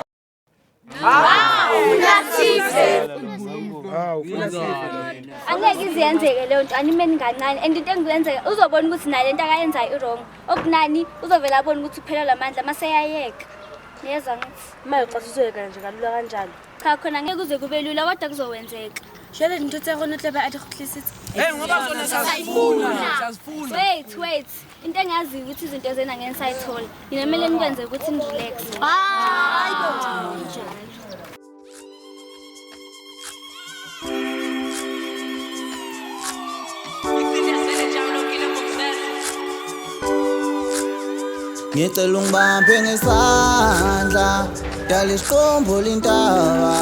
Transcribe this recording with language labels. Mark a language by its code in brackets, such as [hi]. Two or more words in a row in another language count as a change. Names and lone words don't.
[zu] Angeke iziyenzeke leyo nto animeni kancane and into engiyenzeka uzobona ukuthi nayo lento akayenzayo i-wrong. Okunani uzovela abona ukuthi uphelelwa amandla maseyayeka. Niyezwa ngithi? Uma uxasiswe kanje kalula kanjalo. Cha khona ngeke kuze kube lula kodwa kuzowenzeka. [st] Jwale ntho tse rona tle ba a di kgutlisitse. [zu] Hey ngoba zona siyazifuna. [en] Wait. [zu] Into engiyaziyo ukuthi izinto zena ngeke sayithola. Nginemele nikwenze ukuthi nirelax. Ngicela ungibambe ngesandla, dala isiqombula intaba.